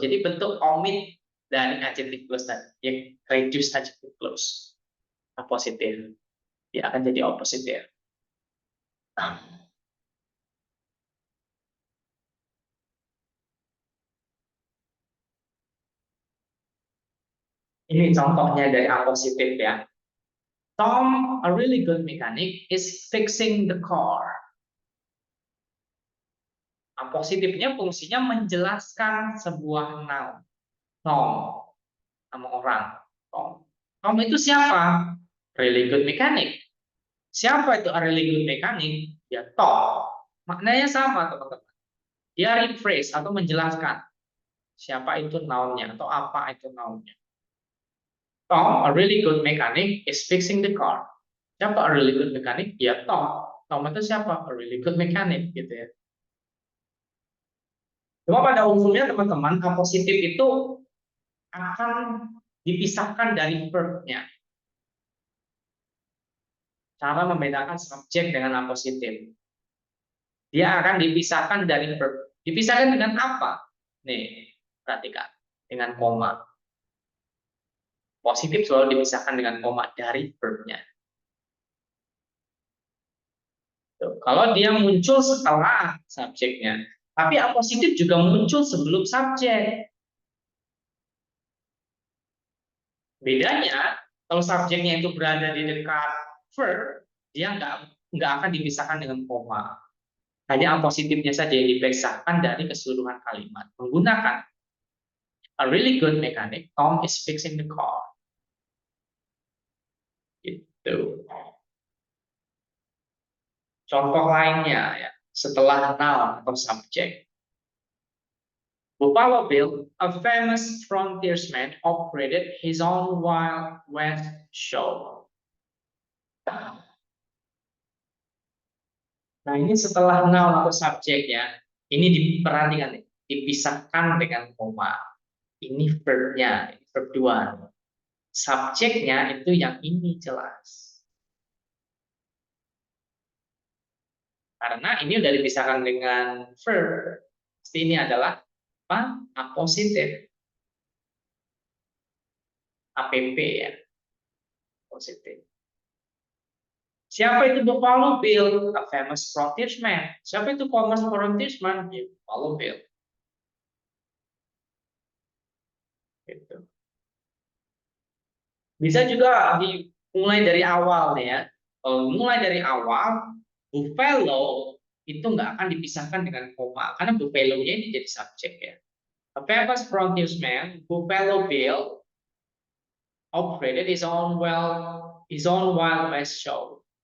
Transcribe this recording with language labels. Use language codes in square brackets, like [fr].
[id] Jadi bentuk omit dari adjective clause tadi, ya reduce adjective clause. Apositif. Dia akan jadi oppositive. Ini contohnya dari apositif ya. [en] Tom, a really good mechanic, is fixing the car. [id] Apositifnya fungsinya menjelaskan sebuah noun. Tom, nama orang. Tom. Tom itu siapa? [en] Really good mechanic. [id] Siapa itu [en] a really good mechanic? [id] Ya Tom. Maknanya sama teman-teman. Dia rephrase atau menjelaskan siapa itu nounnya atau apa itu nounnya. [en] Tom, a really good mechanic, is fixing the car. Siapa a really good mechanic? [id] Ya Tom. Tom itu siapa? [en] A really good mechanic [id] gitu ya. Cuma pada umumnya teman-teman, apositif itu akan dipisahkan dari verb-nya. Cara membedakan subjek dengan apositif. Dia akan dipisahkan dari verb. Dipisahkan dengan apa? Nih, perhatikan. Dengan koma. Positif selalu dipisahkan dengan koma dari verb-nya. Kalau dia muncul setelah subjeknya. Tapi apositif juga muncul sebelum subjek. Bedanya, kalau subjeknya itu berada di dekat verb, dia nggak akan dipisahkan dengan koma. Hanya apositifnya saja yang dipisahkan dari keseluruhan kalimat. [en] Menggunakan a really good mechanic, Tom is fixing the car. [id] Gitu. Contoh lainnya ya, setelah noun atau subjek. [en] Buffalo Bill, a famous frontiersman, operated his own Wild West show. [id] Nah, ini setelah noun atau subjek ya. Ini diperhatikan, dipisahkan dengan koma. Ini verb-nya, verb 2. Subjeknya itu yang ini jelas. Karena ini udah dipisahkan dengan verb. Pasti ini adalah apa? Apositif. APP ya. Positif. Siapa itu Buffalo Bill? [en] A famous frontiersman. [id] Siapa itu [en] famous frontiersman? Ya, Buffalo Bill. [id] Gitu. Bisa juga dimulai dari awal nih ya. Kalau mulai dari awal, Buffalo itu nggak akan dipisahkan dengan koma karena Buffalo-nya ini jadi subjek ya. A famous frontiersman, Buffalo Bill, [en] operated his own Wild West show.